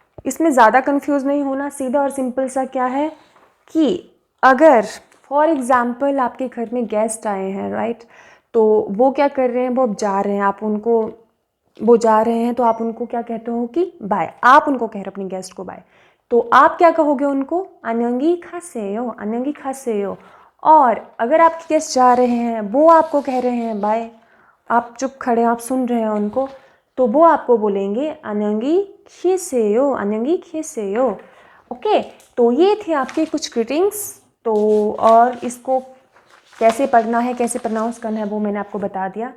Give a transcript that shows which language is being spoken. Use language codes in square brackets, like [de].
[hi] इसमें ज़्यादा कंफ्यूज नहीं होना, सीधा और सिंपल सा क्या है कि अगर फॉर एग्ज़ाम्पल आपके घर में गेस्ट आए हैं, राइट, तो वो क्या कर रहे हैं, वो अब जा रहे हैं, वो जा रहे हैं तो आप उनको क्या कहते हो कि बाय, आप उनको कह रहे हो अपने गेस्ट को बाय, तो आप क्या कहोगे उनको? [ko] 안녕히 가세요, 안녕히 가세요। [hi] और अगर आपके गेस्ट जा रहे हैं, वो आपको कह रहे हैं बाय, आप चुप खड़े, आप सुन रहे हैं उनको, तो वो आपको बोलेंगे [ko] 안녕히 계세요, 안녕히 계세요, [hi] ओके। तो ये थे आपके कुछ ग्रीटिंग्स। तो और इसको कैसे पढ़ना है, कैसे प्रोनाउंस करना है, वो मैंने आपको बता दिया।